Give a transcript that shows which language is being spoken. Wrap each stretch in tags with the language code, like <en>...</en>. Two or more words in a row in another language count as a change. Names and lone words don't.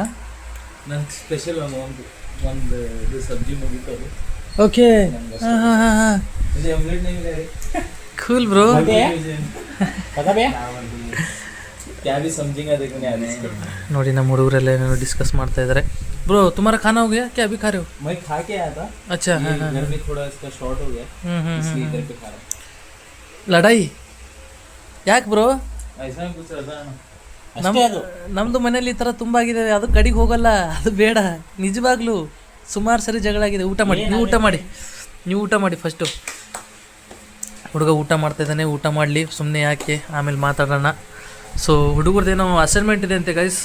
<kn>ನಂಗೆ ಸ್ಪೆಷಲ್ ಒಂದು ಸಬ್ಜಿ ಮುಗಿತಾರೆ. ಓಕೆ, ಹಾಂ ಹಾಂ ಹಾಂ ಹಾಂ,</kn> <en>cool bro.</en> <kn>ನೋಡಿ ನಮ್ಮ ಹುಡುಗರೆಲ್ಲ ಏನೇನೋ ಡಿಸ್ಕಸ್ ಮಾಡ್ತಾ ಇದ್ದಾರೆ.</kn> <hi>ಬ್ರೋ तुम्हारा खाना हो गया क्या? अभी खा रहे हो? मैं खा के आया था. अच्छा, हाँ हाँ, घर में थोड़ा इसका शॉर्ट हो गया, इसलिए इधर पे खा रहा हूं.</hi> <kn>ಲಡಾಯಿ ಯಾಕೆ ಬ್ರೋ?</kn> <hi>ऐसा कुछ रहता है ना.</hi> <kn>ನಮ್ಮದು ಮನೇಲಿ ಈ ಥರ ತುಂಬ ಆಗಿದೆ, ಅದು ಕಡೆಗೆ ಹೋಗಲ್ಲ, ಅದು ಬೇಡ. ನಿಜವಾಗ್ಲೂ ಸುಮಾರು ಸರಿ ಜಗಳ ಆಗಿದೆ. ಊಟ ಮಾಡಿ, ನೀವು ಊಟ ಮಾಡಿ ಫಸ್ಟು. ಹುಡುಗ ಊಟ ಮಾಡ್ತಾಯಿದ್ದಾನೆ, ಊಟ ಮಾಡಲಿ, ಸುಮ್ಮನೆ ಯಾಕೆ, ಆಮೇಲೆ ಮಾತಾಡೋಣ. ಸೊ ಹುಡುಗರದ್ದೇನೋ ಅಸೈನ್ಮೆಂಟ್ ಇದೆ ಅಂತೆ ಗೈಸ್.</kn>